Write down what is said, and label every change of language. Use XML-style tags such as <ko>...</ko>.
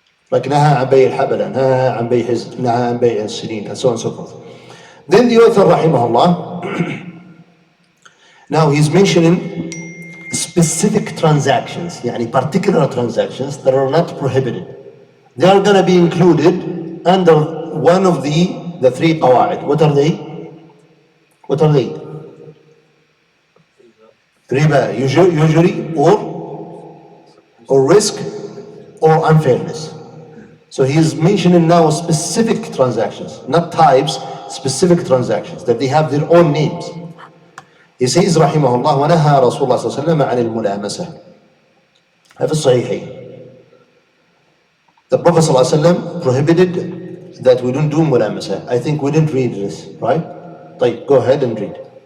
<ar>Like نهى عن بيع الحبلة, نهى عن بيع نهى عن بيع السنين,</ar> <en>and so on and so forth. Then the author rahimahullah, now he's mentioning specific transactions, يعني particular transactions that are not prohibited. They are going to be included under one of the three qawaid. What are they? What are they? Riba, usury, or risk, or unfairness. So he is mentioning now specific transactions, not types, specific transactions, that they have their own names. He says,</en> <ar>رحمه الله, ونهى رسول الله صلى الله عليه وسلم عن الملامسة. في الصحيحين.</ar> <en>The Prophet</en> <ar>صلى الله عليه وسلم</ar> <en>prohibited that we don't do ملامسة. I think we didn't read this, right? طيب, go ahead and read.</en>